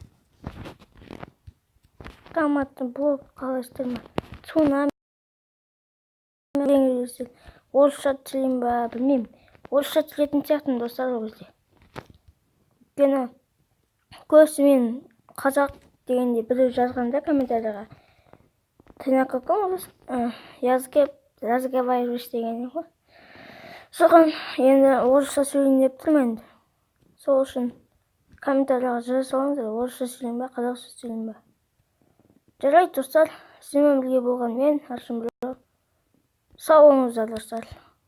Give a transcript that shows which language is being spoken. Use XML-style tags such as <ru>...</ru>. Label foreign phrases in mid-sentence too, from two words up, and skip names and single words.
<ru>Командный блок</ru> <kk>қалайсыздар ма? Цунами. Орысша түсірейін ба, білмеймін. Орысша түсіретін сияқтымын, достар, ол кезде. Өйткені көбісі мен қазақ дегенде біреу жазғанда комментарияға.</kk> <ru>Ты на каком языке разговариваешь</ru> <kk>деген ғой. Соған енді орысша сөйлейін деп тұрмын енді. Сол үшін комментарияға жаза салыңыздар, орысша сөйлейін ба, қазақша сөйлейін ба. Жарайды, достар, сізбен бірге болған мен Аршын. Сау болыңыздар, достар.</kk>